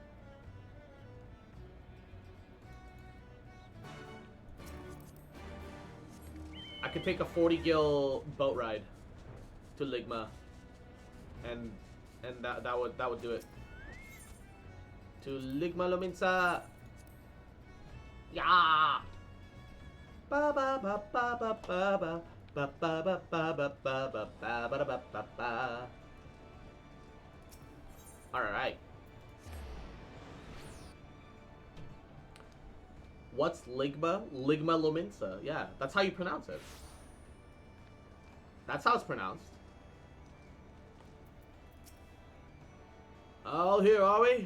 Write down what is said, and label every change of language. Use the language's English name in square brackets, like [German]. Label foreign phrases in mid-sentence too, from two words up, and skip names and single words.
[English] I could take a 40 gil boat ride to Ligma, and that would do it. To Ligma Luminsa. Yeah. Ba ba ba ba ba ba ba ba ba ba ba ba ba ba ba ba ba ba. All right. What's Ligma? Ligma Luminsa. Yeah, that's how you pronounce it. That's how it's pronounced. All here, are we?